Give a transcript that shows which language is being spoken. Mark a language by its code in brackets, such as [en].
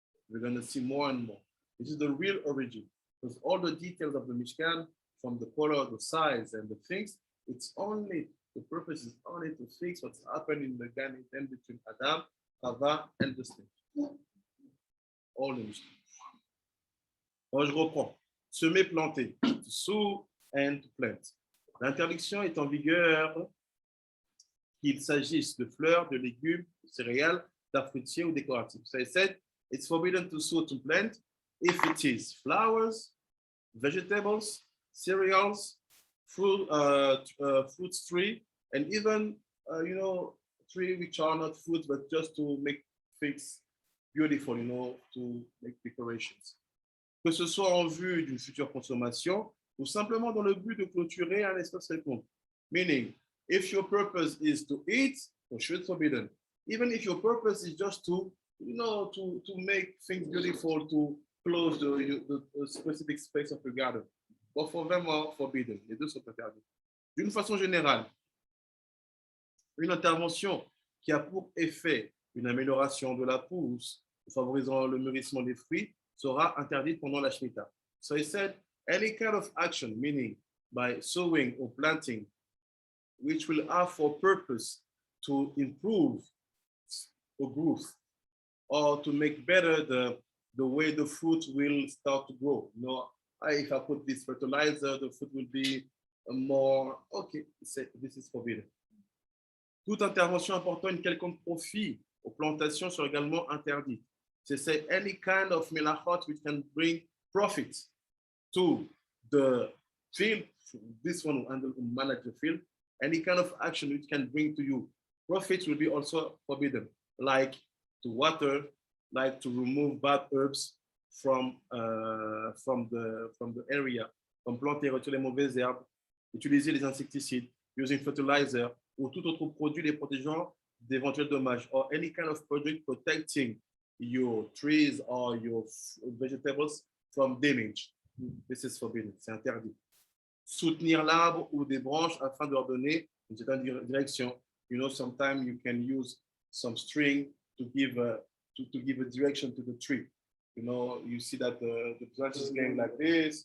[en] We're going to see more and more. This is the real origin, because all the details of the Mishkan, from the color, the size, and the things, it's only, the purpose is only to fix what's happened in the Gan Eden between Adam, Hava, and the snake. All the Mishkan. [fr] Alors, je reprends. Semer, planter, [en] to sow and to plant. [fr] L'interdiction est en vigueur qu'il s'agisse de fleurs, de légumes, de céréales, d'arbres fruitiers ou décoratifs. [en] So I said it's forbidden to sow, to plant, if it is flowers, vegetables, cereals, fruits tree, and even tree which are not fruits but just to make things beautiful, to make decorations. [fr] Que ce soit en vue d'une future consommation ou simplement dans le but de clôturer un espace quelconque. [en] Meaning, if your purpose is to eat, for sure it's forbidden. Even if your purpose is just to make things beautiful, to close the specific space of your garden. But for them are forbidden. [fr] Les deux sont interdits. D'une façon générale, une intervention qui a pour effet une amélioration de la pousse, favorisant le mûrissement des fruits, sera interdite pendant la Shemitah. [en] So he said, any kind of action, meaning by sowing or planting, which will have for purpose to improve the growth or to make better the way the fruit will start to grow. If I put this fertilizer, the fruit will be more, okay, this is forbidden. [fr] Toute intervention apportant une quelconque profit aux plantations sera également interdite. [en] C'est any kind of melachot which can bring profit to the field, this one will manage the field, any kind of action which can bring to you profit will be also forbidden, like to water, like to remove bad herbs from the area, [fr] comme planter, retirer les mauvaises herbes, utiliser les insecticides, [en] using fertilizer, [fr] ou tout autre produit les protégeant d'éventuels dommages, [en] or any kind of product protecting your trees or your vegetables from damage. This is forbidden, [fr] c'est interdit. Soutenir l'arbre ou des branches afin de leur donner une certaine direction. [en] Sometimes you can use some string to give a direction to the tree. You see that the branch is going like this.